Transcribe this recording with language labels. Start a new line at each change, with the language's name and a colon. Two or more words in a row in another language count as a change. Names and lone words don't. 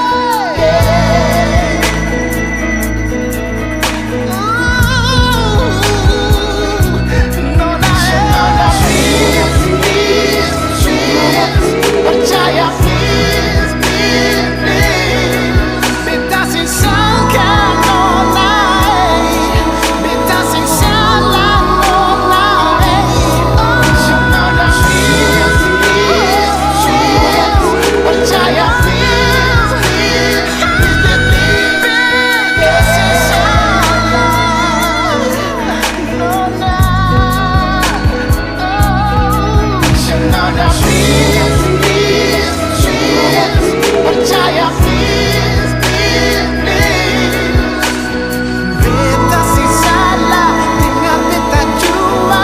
English: Nona, please, please, please. Percaya please, please, please.
Ambonese Malay: Beta sing sangka Nona, beta sing salah Nona.
English: Nona please, please, please. Percaya please, please, please, please.
Ambonese Malay: Beta sing salah Nona.
English: Nona please, please, please. Percaya please, please, please.
Ambonese Malay: Beta sing salah dengan beta cuma.